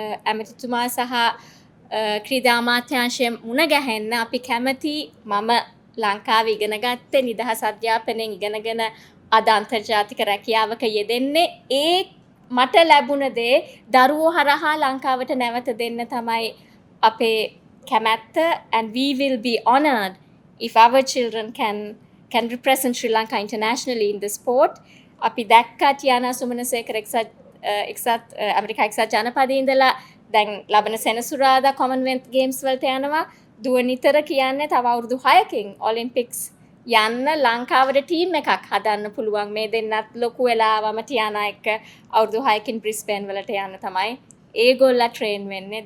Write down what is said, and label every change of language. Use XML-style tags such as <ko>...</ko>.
<si>ඇමතිතුමා සහ ක්‍රීඩා අමාත්‍යාංශය මුණ ගැහෙන්න. අපි කැමති මම ලංකාවේ ඉගෙන ගත්තේ නිදහස් අධ්‍යාපනයෙන් ඉගෙනගෙන අද අන්තර්ජාතික රැකියාවක යෙදෙන්නේ. ඒ මට ලැබුණ දේ දරුවෝ හරහා ලංකාවට නැවත දෙන්න තමයි අපේ කැමැත්ත.</si> <en>And we will be honored if our children can represent Sri Lanka internationally in the sport.</en> <si>අපි දැක්කා ටියානා සුමනසේකර එක්සත් ඇමරිකා එක්සත් ජනපදයේ ඉඳලා දැන් ලබන සෙනසුරාදා කොමන්වෙල්ත් ගේම්ස් වලට යනවා. දුව නිතර කියන්නේ තව අවුරුදු 6කින් ඔලිම්පික්ස් යන්න ලංකාවට ටීම් එකක් හදන්න පුළුවන්. මේ දෙන්නත් ලොකු වෙලාවම ටියානා එක්ක අවුරුදු 6කින් බ්‍රිස්බේන් වලට යන්න තමයි ඒගොල්ලා ට්‍රේන් වෙන්නේ.</si>